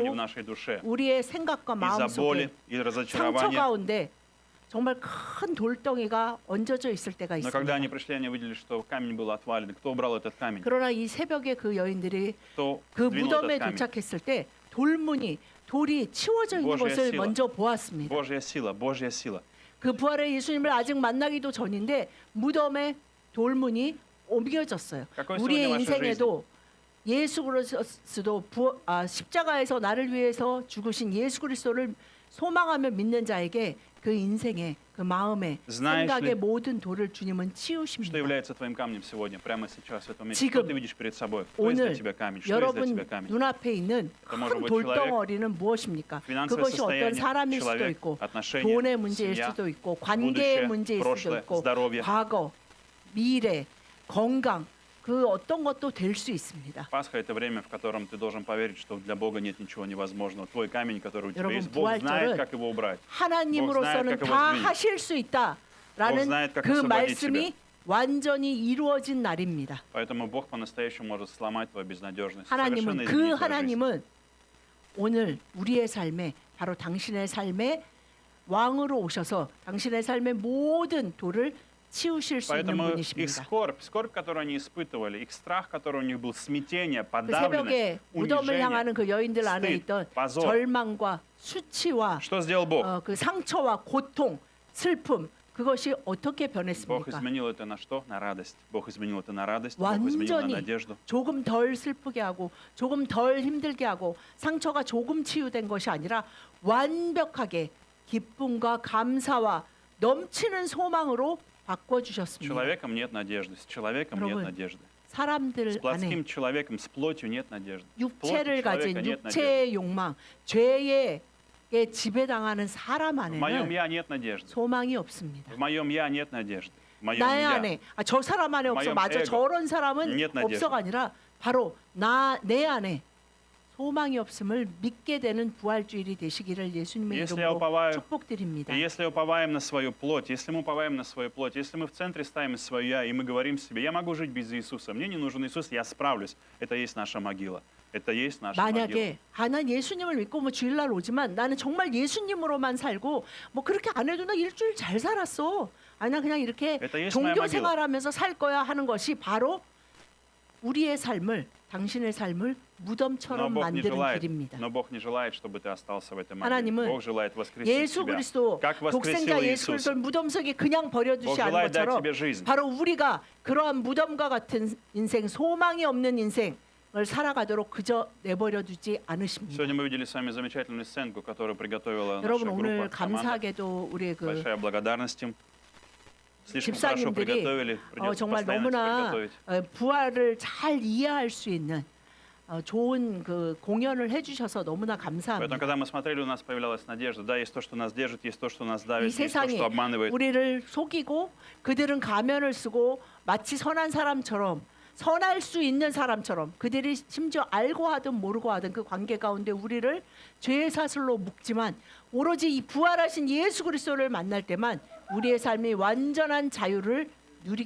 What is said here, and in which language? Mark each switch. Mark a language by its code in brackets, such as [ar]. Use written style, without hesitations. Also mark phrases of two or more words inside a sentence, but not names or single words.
[ko] 그리고 [ru] в нашей душе. [ko] 우리의 생각과 마음 [ru] Из-за боли [ko] 속에 [ru] и [ko] 상처 [ru] разочарования. [ko] 가운데 정말 큰 돌덩이가 얹어져 있을 때가 [ru] Но когда они [ko] 있습니다. [ru] пришли, они увидели, что камень был отвален. Кто убрал этот камень? [ko] 그러나 이 새벽에 그 여인들이 [ru] Кто [ko] 그 [ru] двинул [ko] 무덤에 [ru] этот камень? [ko] 도착했을 때 돌이 치워져 있는 [ru] Божья [ko] 것을 [ru] сила. [ko] 먼저 보았습니다. [ru] Божья сила, Божья сила. [ko] 그 부활의 예수님을 아직 만나기도 전인데 무덤의 돌문이 옮겨졌어요. [ru] какой [ko] 우리의 [ru] сегодня ваша [ko] 인생에도 예수 그리스도 십자가에서 나를 위해서 죽으신 예수 그리스도를 소망하며 믿는 자에게 그 인생의 그 마음의 [ru] Знаешь [ko] 생각의 [ru] ли, [ko] 모든 돌을 주님은 [ru] Что [ko] 치우십니다. [ru] является твоим камнем сегодня, прямо сейчас, в этом месте? [ko] 지금, [ru] Что ты видишь перед собой? Кто из для [ko] 오늘 [ru] тебя камень? Что из для [ko] 여러분 [ru] тебя камень? [ko] 눈앞에 있는 [ru] Это может [ko] 큰 [ru] быть человек, [ko] 돌덩어리는 무엇입니까? [ru] финансовое [ko] 그것이 어떤 [ru] состояние, [ko] 사람일 수도 [ru] человек, [ko] 있고 [ru] отношения, [ko] 돈의 문제일 [ru] семья, [ko] 수도 있고 관계의 [ru] будущее, [ko] 문제일 수도 [ru] прошлое, [ko] 있고 [ru] здоровье. [ko] 과거, 미래, 건강 그 어떤 것도 될 수 있습니다. [ru] Пасха – это время, в котором ты должен поверить, что для Бога нет ничего невозможного. Твой камень, который у тебя [ko] 여러분, [ru] есть, Бог знает, [ko] 부활절은 [ru] как его убрать. [ko] 하나님으로서는 [ru] Бог знает, как его [ko] 다 [ru] сдвинуть. [ko] 하실 수 [ru] Бог [ko] 있다라는 [ru] знает, как [ko] 그 [ru] освободить [ko] 말씀이 완전히 이루어진 날입니다. [ru] Поэтому Бог по-настоящему может сломать твою безнадежность. [ko] 하나님은 [ru] совершенно [ko] 그 [ru] изменить твою жизнь. [ko] 하나님은 오늘 우리의 삶에 바로 당신의 삶에 왕으로 오셔서 당신의 삶의 모든 돌을 치우실 수 있는 [ru] Поэтому их [ko] 분이십니다. [ru] скорбь, которую они испытывали, их страх, который у них был, смятение, [ko] 그 [ru] подавленность, [ko] 새벽에 무덤을 [ru] унижение. [ko] 향하는 그 여인들 안에 [ru] стыд, [ko] 있던 [ru] позор. [ko] 절망과 수치와 [ru] Что сделал Бог? [ko] 그 상처와 고통, 슬픔 그것이 어떻게 [ru] Бог [ko] 변했습니까? [ru] изменил это на что? На радость. Бог изменил это на радость, Бог изменил на [ko] 완전히 [ru] надежду. [ko] 조금 덜 슬프게 하고 조금 덜 힘들게 하고 상처가 조금 치유된 것이 아니라 완벽하게 기쁨과 감사와 넘치는 소망으로 바꿔주셨습니다. [ru] Человеком нет надежды, с человеком нет [ko] 여러분, [ru] надежды. С [ko] 사람들 안에 [ru] плотским человеком, с плотью нет надежды. В плоти [ko] 육체를 [ru] человека [ko] 가진 [ru] нет надежды. [ko] 육체의 욕망, 죄에 지배당하는 사람 [ru] В моем [ko] 안에는 [ru] я нет надежды. [ko] 소망이 없습니다. [ru] В моем я нет надежды. В моем [ko] 나의 [ru] я. [ko] 안에 저 사람 안에 없어 마이엄 맞아 에고. 저런 사람은 [ru] Нет надежды. [ko] 없어가 아니라 바로 내 안에 소망이 없음을 믿게 되는 부활주일이 되시기를 예수님의 [ru] Если я [ko] 이름으로 [ru] уповаю, [ko] 축복드립니다. [ru] И если уповаем на свою плоть, если мы уповаем на свою плоть, если мы в центре ставим свое я, и мы говорим себе, я могу жить без Иисуса, мне не нужен Иисус, я справлюсь, это есть наша могила. Это есть наша могила. [ko] 만약에 난 예수님을 믿고 뭐 주일날 오지만 나는 정말 예수님으로만 살고 뭐 그렇게 안 해도 나 일주일 잘 살았어. 아니 나 그냥 이렇게 [ru] Это есть [ko] 종교 [ru] моя могила. [ko] 생활하면서 살 거야 하는 것이 바로 우리의 삶을 당신의 삶을 [ru] Но [ko] 무덤처럼 [ru] Бог не [ko] 만드는 [ru] желает, [ko] 길입니다. [ru] но Бог не желает, чтобы ты остался в этой могиле. [ko] 하나님은 [ru] Бог желает воскресить [ko] 예수 [ru] тебя. [ko] 그리스도 [ru] Как воскресил [ko] 독생자 예수 [ru] Иисус. [ko] 그리스도를 무덤 속에 그냥 [ru] Бог [ko] 버려두지 않은 [ru] желает дать [ko] 것처럼 [ru] тебе жизнь. [ko] 바로 우리가 그러한 무덤과 같은 인생, 소망이 없는 인생을 살아가도록 그저 내버려 두지 않으십니다. [ru] Сегодня мы видели с вами замечательную сценку, которую приготовила наша [ko] 여러분 오늘 [ru] группа, команда. [ko] 감사하게도 우리의 그 [ru] Большая благодарность им. Слишком хорошо [ko] 집사님들이 [ru] приготовили, придется [ko] 정말 [ru] постоянно теперь [ko] 너무나 [ru] готовить. [ko] 부활을 잘 이해할 수 있는 좋은 그 공연을 해주셔서 너무나 [ru] Поэтому, [ko] 감사합니다. [ru] когда мы смотрели, у нас появлялась надежда. Да, есть то, что нас держит, есть то, что нас [ko] 이 [ru] давит, есть то, [ko] 세상이 [ru] что обманывает. [ko] 우리를 속이고 그들은 가면을 쓰고 마치 선한 사람처럼 선할 수 있는 사람처럼 그들이 심지어 알고 하든 모르고 하든 그 관계 가운데 우리를 죄의 사슬로 묶지만 오로지 이 부활하신 예수 그리스도를 만날 때만 우리의 삶이 완전한 자유를 누리게